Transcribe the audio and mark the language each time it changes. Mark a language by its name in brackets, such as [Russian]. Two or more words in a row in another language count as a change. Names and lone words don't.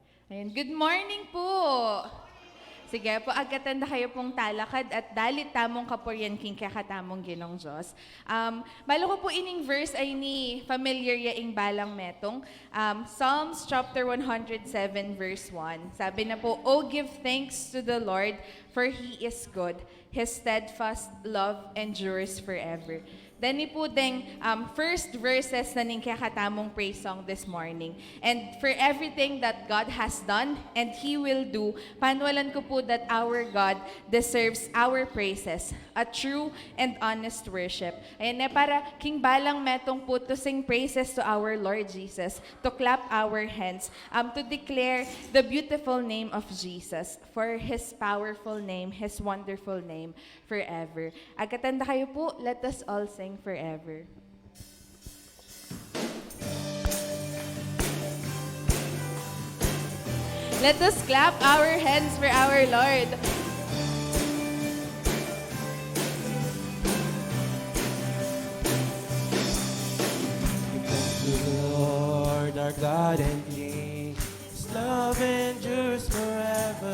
[Pampanga] Ayan, good morning po. Sige po, agatanda kayo pong talakad at dalit tamong kapuryan king kakatamong ginong Diyos. Malo ko po ining verse ay ni familiar ya ing balang metong. [English] Psalms chapter 107 verse 1. [Pampanga] Sabi na po, [English] "Oh, give thanks to the Lord, for He is good. His steadfast love endures forever." [Pampanga] Then ni po ding [English] first verses [Pampanga] na ning kakatamong [English] praise song this morning. And for everything that God has done and He will do, [Pampanga] panwalan ko po [English] that our God deserves our praises, a true and honest worship. [Pampanga] Ayan na para king balang metong po [English] to sing praises to our Lord Jesus, to clap our hands, to declare the beautiful name of Jesus, for His powerful name, His wonderful name, forever. [Pampanga] Agatanda kayo po, [English] let us all sing forever. Let us clap our hands for our Lord. Lord, our God and King, His love endures forever.